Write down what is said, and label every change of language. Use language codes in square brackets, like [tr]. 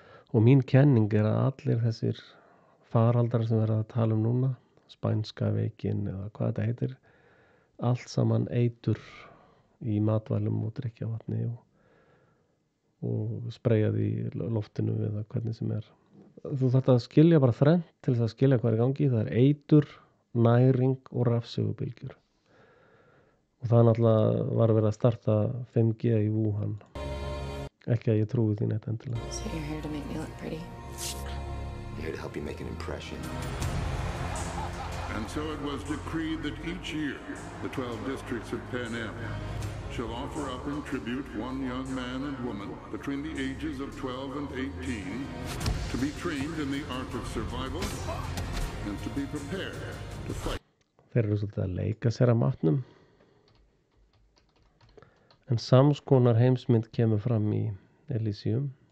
[is] Og mín kenning er að allir þessir faraldrar sem verða að tala um núna, spænska veikin eða hvað þetta heitir, allt saman eitur í matvælum og drykkjarvatni og spreyjað í loftinu eða hvernig sem er. Þú þarft að skilja bara þrennt til þess að skilja hvað er í gangi. Það er eitur, næring og rafsegulbylgjur. Og það náttúrulega var verið að starta 5G í Wuhan. Ekki að ég trúi því neitt endilega. [en] So you're here to make me look pretty? I'm here to help you make an impression. And so it was decreed that each year the 12 districts of Pan Am shall offer up in tribute one young man and woman between the ages of 12 and 18 to be trained in the art of survival and to be prepared to fight. [is] Þeir eru svolítið að leika sér að matnum. En samskonar heimsmynd kemur fram í Elysium.